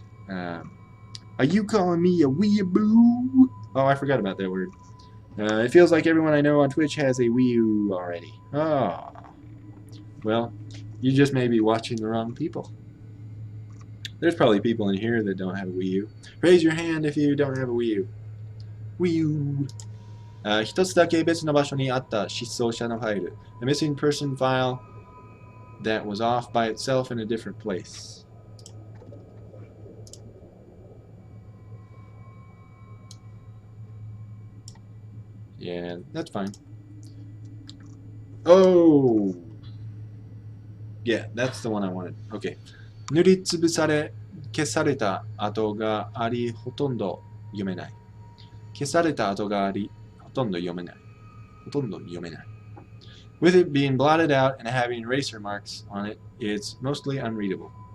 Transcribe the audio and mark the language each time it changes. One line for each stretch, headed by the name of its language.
English: Are you calling me a weeaboo? Oh, I forgot about that word. It feels like everyone I know on Twitch has a Wii U already. Oh. Well, you just may be watching the wrong people. There's probably people in here that don't have a Wii U. Raise your hand if you don't have a Wii U. Wii U.
Japanese: 一つだけ別の場所にあった失踪者のファイル.
English: A missing person file that was off by itself in a different place. Yeah, that's fine. Oh! Yeah, that's the one I wanted. Okay.
Japanese: 塗りつぶされ、消された跡があり、ほとんど読めない。消された跡があり、ほとんど読めない。ほとんど読めない。
English: With it being blotted out and having eraser marks on it, it's mostly unreadable.